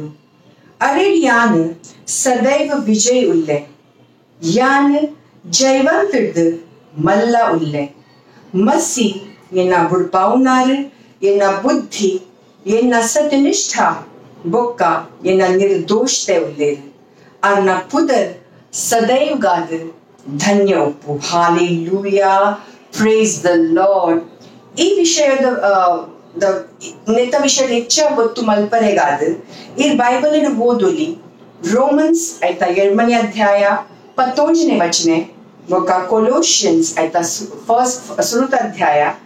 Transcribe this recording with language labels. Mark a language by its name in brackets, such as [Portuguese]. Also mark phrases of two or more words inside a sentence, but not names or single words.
[Tulu] ಅರೆಡಿಯಾನ್ ಸದೈವ ವಿಜಯ್ ಉಲ್ಲೆ ಯಾನ್ ಜೈವಂತುಡ್ದು ಮಲ್ಲ ಉಲ್ಲೆ ಮಸಿ ಎನ್ನ ಬುಡ್ಪಾವುನಾರು ಎನ್ನ ಬುದ್ಧಿ ಎನ್ನ ಸತ್ಯನಿಷ್ಠ ಬೊಕ್ಕ ಎನ್ನ ನಿರ್ದೋಷತೆ ಉಲ್ಲೇರು ಅರ್ನ ಪುದರ್ ಸದೈವಗಾದ ಧನ್ಯ ಉಪ್ಪು ಹಾಲೆಲೂಯಾ [English] praise the Lord [Tulu] ಈ ವಿಷಯದ ನೆತ್ತ ವಿಷಯದ ಹೆಚ್ಚ ಗೊತ್ತು ಮಲ್ಪರೆಗಾದ ಈ ಬೈಬಲ್ ಓದೊಲಿ ರೋಮನ್ಸ್ ಆಯ್ತಾ 2ನೇ ಅಧ್ಯಾಯ 15ನೇ ವಚನೆ ಬೊಕ್ಕ ಕೊಲೋಷಿಯನ್ಸ್ ಆಯ್ತಾ ಸುರುತ ಅಧ್ಯಾಯ